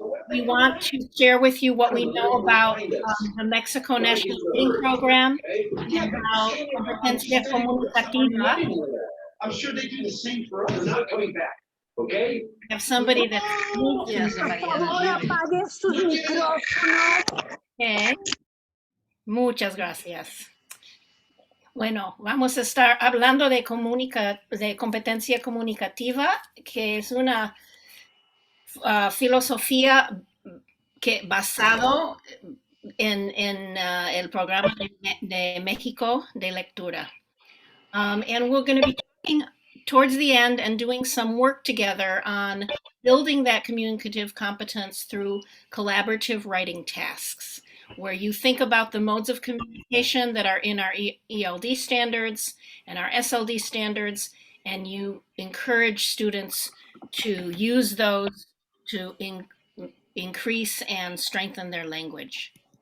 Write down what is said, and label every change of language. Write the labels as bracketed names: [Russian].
[English] We want to share with you what we know about the Mexico National Reading Program and how competencia comunicativa. I'm sure they do the same for us. They're not coming back. Okay. We have somebody that's okay. [Spanish] Muchas gracias. Bueno, vamos a estar hablando de competencia comunicativa, que es una filosofía basado en el programa de México de lectura. [English] And we're going to be talking towards the end and doing some work together on building that communicative competence through collaborative writing tasks, where you think about the modes of communication that are in our ELD standards and our SLD standards, and you encourage students to use those to increase and strengthen their language.